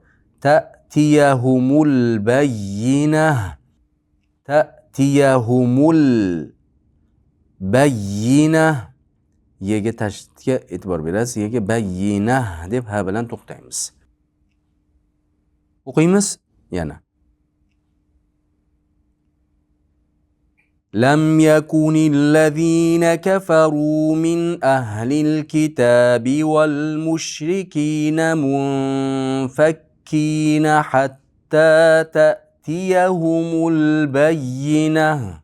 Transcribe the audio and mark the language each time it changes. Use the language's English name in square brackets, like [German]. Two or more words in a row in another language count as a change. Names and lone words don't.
[Arabic] تأتيهم البينة. تأتيهم البينة. [Uzbek] Yega tashdidga e'tibor berasiz. Yega bayyinah deb ha bilan to'xtaymiz. O'qiymiz yana. [Arabic] لم يكن الذين كفروا من أهل الكتاب والمشركين منفكين حتى تأتيهم البينة.